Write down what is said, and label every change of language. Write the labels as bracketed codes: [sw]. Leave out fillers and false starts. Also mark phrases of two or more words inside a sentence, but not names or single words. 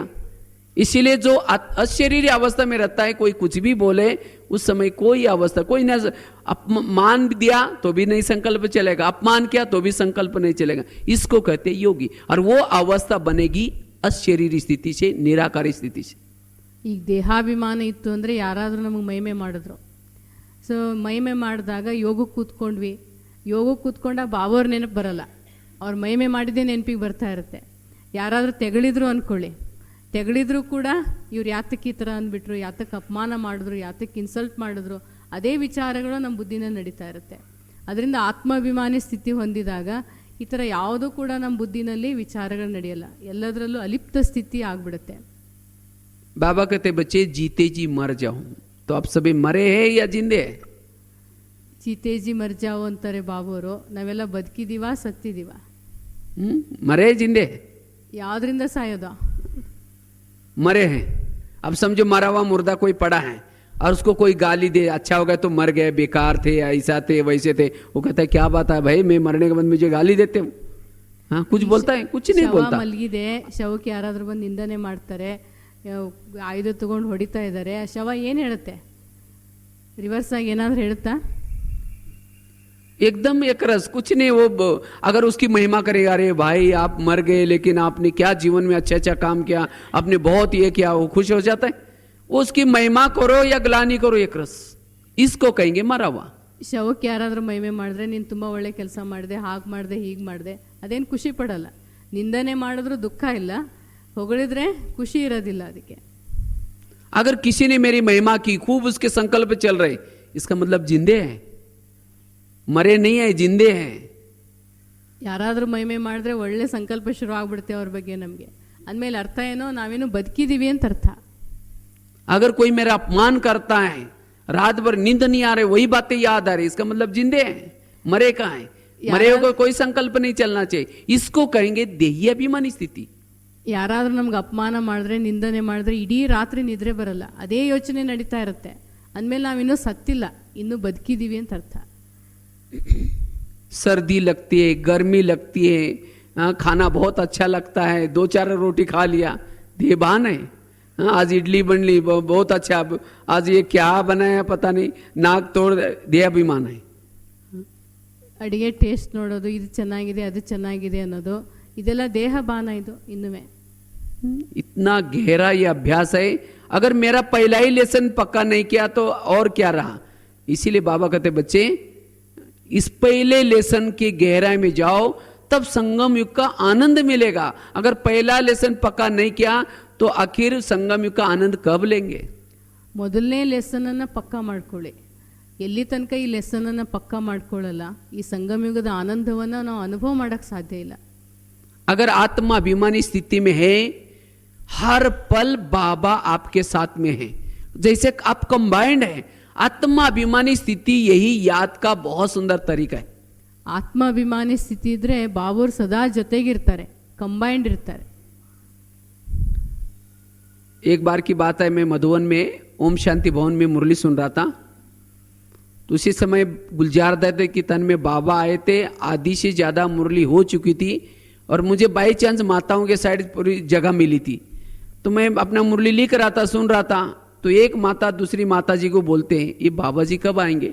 [hi] इसीलिए जो अशरीरी अवस्था में रहता है, कोई कुछ भी बोले उस समय कोई अवस्था, कोई न मान दिया तो भी नहीं संकल्प चलेगा, अपमान किया तो भी संकल्प नहीं चलेगा. इसको कहते योगी. और वो अवस्था बनेगी अशरीरी स्थिति से, निराकारी स्थिति से. [kn] ಈಗ ದೇಹಾಭಿಮಾನ ಇತ್ತು ಅಂದರೆ ಯಾರಾದರೂ ನಮಗೆ ಮಹಿಮೆ ಮಾಡಿದ್ರು. ಸೊ ಮಹಿಮೆ ಮಾಡಿದಾಗ ಯೋಗಕ್ಕೆ ಕೂತ್ಕೊಂಡ್ವಿ. ಯೋಗಕ್ಕೆ ಕೂತ್ಕೊಂಡಾಗ ಬಾಬೋರ್ ನೆನಪು ಬರಲ್ಲ, ಅವ್ರು ಮಹಿಮೆ ಮಾಡಿದ್ದೇ ನೆನಪಿಗೆ ಬರ್ತಾ ಇರುತ್ತೆ. ಯಾರಾದರೂ ತೆಗಳಿದ್ರು ಅಂದ್ಕೊಳ್ಳಿ, ತೆಗಳಿದ್ರು ಕೂಡ ಇವ್ರು ಯಾತಕ್ಕೆ ಈ ಥರ ಅಂದ್ಬಿಟ್ರು, ಯಾತಕ್ಕೆ ಅಪಮಾನ ಮಾಡಿದ್ರು, ಯಾತಕ್ಕೆ ಇನ್ಸಲ್ಟ್ ಮಾಡಿದ್ರು, ಅದೇ ವಿಚಾರಗಳು ನಮ್ಮ ಬುದ್ಧಿನ ನಡೀತಾ ಇರುತ್ತೆ. ಅದರಿಂದ ಆತ್ಮಾಭಿಮಾನಿ ಸ್ಥಿತಿ ಹೊಂದಿದಾಗ ಈ ಥರ ಯಾವುದೂ ಕೂಡ ನಮ್ಮ ಬುದ್ಧಿನಲ್ಲಿ ವಿಚಾರಗಳು ನಡೆಯಲ್ಲ, ಎಲ್ಲದರಲ್ಲೂ ಅಲಿಪ್ತ ಸ್ಥಿತಿ ಆಗ್ಬಿಡುತ್ತೆ. [hi] बाबा कहते बच्चे जीते जी मर जाओ, तो आप सभी मरे हैं या जिंदे हैं? जीते जी मर जाओ [kn] ಅಂತಾರೆ ಬಾಬೋರು. ನಾವೆಲ್ಲ ಬದುಕಿದೀವ, ಸತ್ತಿದೀವ? [hi] मरे जिंदे? [kn] ಯಾವುದರಿಂದ ಸಾಯೋದು? [hi] मरे हैं. अब समझो मरा हुआ मुर्दा कोई पड़ा है और उसको कोई गाली दे, अच्छा हो गया तो मर गए, बेकार थे, ऐसा थे, वैसे थे. वो कहता है क्या बात है भाई, मैं मरने के बाद मुझे गाली देते हो? हाँ, कुछ बोलता है? कुछ नहीं बोलता. [kn] ಮಲಗಿದೆ, ಶವಕ್ಕೆ ಯಾರಾದ್ರೂ ಬಂದು ನಿಂದನೆ ಮಾಡ್ತಾರೆ, ಆಯುಧ ತಗೊಂಡು ಹೊಡಿತಾ ಇದ್ದಾರೆ, ಆ ಶವ ಏನು ಹೇಳುತ್ತೆ? ರಿವರ್ಸ್ ಆಗಿ ಏನಾದರೂ ಹೇಳುತ್ತಾ? [hi] एकदम एक रस, कुछ नहीं. वो अगर उसकी महिमा करेगा, अरे भाई आप मर गए लेकिन आपने क्या जीवन में अच्छा अच्छा काम किया, आपने बहुत ये किया, वो खुश हो जाता है. वो उसकी महिमा करो या ग्लानी करो, एक रस, इसको कहेंगे मरा हुआ. [kn] ಶವಕ್ಕೆ ಯಾರಾದರೂ ಮಹಿಮೆ ಮಾಡಿದ್ರೆ, ನೀನು ತುಂಬ ಒಳ್ಳೆ ಕೆಲಸ ಮಾಡಿದೆ, ಹಾಗೆ ಮಾಡಿದೆ, ಹೀಗೆ ಮಾಡಿದೆ, ಅದೇನು ಖುಷಿ ಪಡಲ್ಲ. ನಿಂದನೆ ಮಾಡಿದ್ರು ದುಃಖ ಇಲ್ಲ, ಹೊಗಳಿದ್ರೆ ಖುಷಿ ಇರೋದಿಲ್ಲ ಅದಕ್ಕೆ. [hi] अगर किसी ने मेरी महिमा की, खूब उसके संकल्प चल रहे, इसका मतलब जिंदे है, मरे नहीं है, जिंदे है. [kn] ಯಾರಾದರೂ ಮಹಿಮೆ ಮಾಡಿದ್ರೆ ಒಳ್ಳೆ ಸಂಕಲ್ಪ ಶುರು ಆಗ್ಬಿಡುತ್ತೆ ಅವ್ರ ಬಗ್ಗೆ ನಮಗೆ. ಅಂದಮೇಲೆ ಅರ್ಥ ಏನೋ, ನಾವೇನು ಬದುಕಿದೀವಿ ಅಂತ ಅರ್ಥ. [hi] अगर कोई मेरा अपमान करता है, रात भर नींद नहीं आ रही, वही बातें याद आ रही, इसका मतलब जिंदे है, मरे कहाँ है? मरे को कोई संकल्प नहीं चलना चाहिए. इसको कहेंगे देही अभिमानी स्थिति. [kn] ಯಾರಾದರೂ ನಮ್ಗೆ ಅಪಮಾನ ಮಾಡಿದ್ರೆ, ನಿಂದನೆ ಮಾಡಿದ್ರೆ ಇಡೀ ರಾತ್ರಿ ನಿದ್ರೆ ಬರಲ್ಲ, ಅದೇ ಯೋಚನೆ ನಡೀತಾ ಇರುತ್ತೆ. ಅಂದಮೇಲೆ ನಾವಿನ್ನೂ ಸತ್ತಿಲ್ಲ, ಇನ್ನೂ ಬದುಕಿದೀವಿ ಅಂತ ಅರ್ಥ. [hi] सर्दी लगती है, गर्मी लगती है, खाना बहुत अच्छा लगता है, 2-4 रोटी खा लिया, देहभान है. आज इडली बन ली, बहुत अच्छा, आज ये क्या बनाया पता नहीं, नाक तोड़, देहाभिमान है. [kn] ಅಡುಗೆ ಟೇಸ್ಟ್ ನೋಡೋದು, ಇದು ಚೆನ್ನಾಗಿದೆ, ಅದು ಚೆನ್ನಾಗಿದೆ ಅನ್ನೋದು, ಇದೆಲ್ಲ ದೇಹ ಬಾನ. ಇದು ಇನ್ನುವೆ [hi] इतना गहरा ये अभ्यास है. अगर मेरा पहला ही लेसन पक्का नहीं किया तो और क्या रहा. इसीलिए बाबा कहते बच्चे इस पहले लेसन की गहराई में जाओ, तब संगम युग का आनंद मिलेगा. अगर पहला लेसन पक्का नहीं किया तो आखिर संगम युग का आनंद कब लेंगे. [kn] ಮೊದಲನೇ ಲೆಸನನ್ನು ಪಕ್ಕಾ ಮಾಡ್ಕೊಳ್ಳಿ. ಎಲ್ಲಿ ತನಕ ಈ ಲೆಸನನ್ನು ಪಕ್ಕಾ ಮಾಡ್ಕೊಳ್ಳಲ್ಲ, ಈ ಸಂಗಮಯುಗದ ಆನಂದವನ್ನು ನಾವು ಅನುಭವ ಮಾಡೋಕ್ಕೆ ಸಾಧ್ಯ ಇಲ್ಲ. [hi] अगर आत्मा अभिमानी स्थिति में है, हर पल बाबा आपके साथ में है, जैसे आप कंबाइंड है. आत्मा अभिमानी स्थिति यही याद का बहुत सुंदर तरीका है. [kn] ಆತ್ಮಾಭಿಮಾನಿ ಸ್ಥಿತಿ ಇದ್ರೆ ಬಾಬೋರ್ ಸದಾ ಜೊತೆಗಿರ್ತಾರೆ, ಕಂಬೈಂಡ್ ಇರ್ತಾರೆ. [hi] एक बार की बात है, मैं मधुबन में ओम शांति भवन में मुरली सुन रहा था, तो उसी समय गुलजार दत्त के तन में बाबा आए थे. आधी से ज्यादा मुरली हो चुकी थी और मुझे [en] by chance [hi] माताओं के साइड पूरी जगह मिली थी, तो मैं अपना मुरली लिख रहा था, सुन रहा था, तो एक माता दूसरी माता जी को बोलते हैं ये बाबा जी कब आएंगे?